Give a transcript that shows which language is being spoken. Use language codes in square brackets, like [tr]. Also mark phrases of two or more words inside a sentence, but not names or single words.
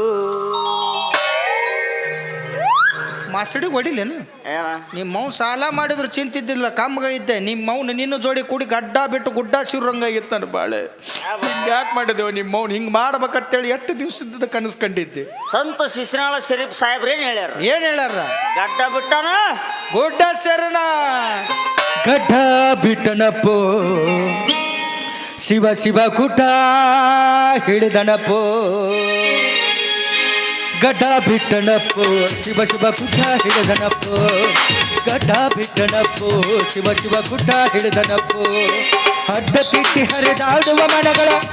[kn] ಮಾಸಡಿಗೆ ಹೊಡಿಲೇನು ನಿಮ್ಮವ್ ಸಾಲ ಮಾಡಿದ್ರು ಚಿಂತಿದ್ದಿಲ್ಲ ಕಮ್ಮಗ ಇದ್ದೆ ನಿಮ್ಮವ್ನ ನಿನ್ನ ಜೋಡಿ ಕೂಡಿ ಗಡ್ಡ ಬಿಟ್ಟು ಗುಡ್ಡ ಶಿವ್ರಂಗಾಗಿತ್ತು ನಾನು ಬಾಳೆ ಯಾಕೆ ಮಾಡಿದೆವು ನಿಮ್ಮವ್ನ ಹಿಂಗೆ ಮಾಡ್ಬೇಕಂತೇಳಿ ಎಷ್ಟು ದಿವಸದ ಕನಸು ಕಂಡಿದ್ದೆ ಸಂತ ಶಿಶುನಾಳ ಶರೀಫ್ ಸಾಹೇಬ್ರ ಏನ್ ಹೇಳ್ಯಾರ ಗಡ್ಡ ಬಿಟ್ಟನ ಗುಡ್ಡ ಶರಣ ಗಡ್ಡ ಬಿಟ್ಟನಪ್ಪೋ ಶಿವ ಶಿವ ಕುಟ ಹಿಡಿದನಪ್ಪೋ ಗಡ್ಡ ಬಿಟ್ಟನಪ್ಪೋ ಶಿವ ಶಿವ ಕುಟ ಹಿಡಿದನಪ್ಪೋ ಗಡ್ಡ ಬಿಟ್ಟನಪ್ಪೋ ಶಿವ ಶಿವ ಕುಟ ಹಿಡಿದನಪ್ಪೋ ಅಡ್ಡ ತಿಟ್ಟಿ ಹರಿದಾಡುವ ಮನಗಳ